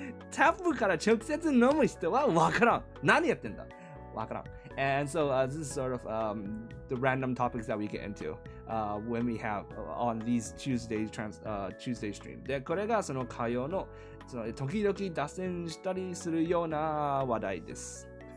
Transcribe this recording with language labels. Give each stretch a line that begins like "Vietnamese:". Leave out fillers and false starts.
Japanese: タップから直接飲む人はわからん。何やってんだわからん。
English: And so this is sort of the random topics that we get into when we have on these Tuesday stream.
Japanese: で、これがその火曜の時々脱線したりするような話題です。